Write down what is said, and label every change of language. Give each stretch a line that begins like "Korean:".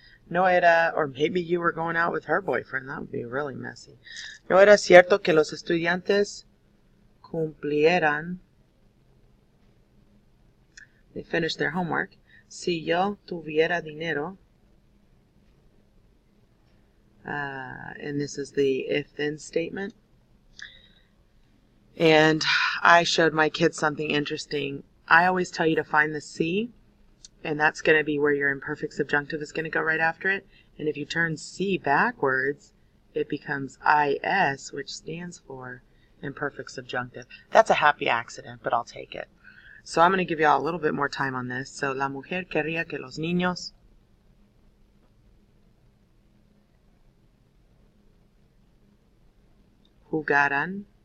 Spanish: No era,
English: or maybe you were going out with her boyfriend. That would be really messy.
Spanish: No era cierto que los estudiantes cumplieran.
English: They finished their homework.
Spanish: Si yo tuviera dinero.
English: And this is the if-then statement. And I showed my kids something interesting. I always tell you to find the C, and that's going to be where your imperfect subjunctive is going to go right after it. And if you turn C backwards, it becomes IS, which stands for imperfect subjunctive. That's a happy accident, but I'll take it. So I'm going to give you all a little bit more time on this.
Spanish: So la mujer querría que los niños jugaran.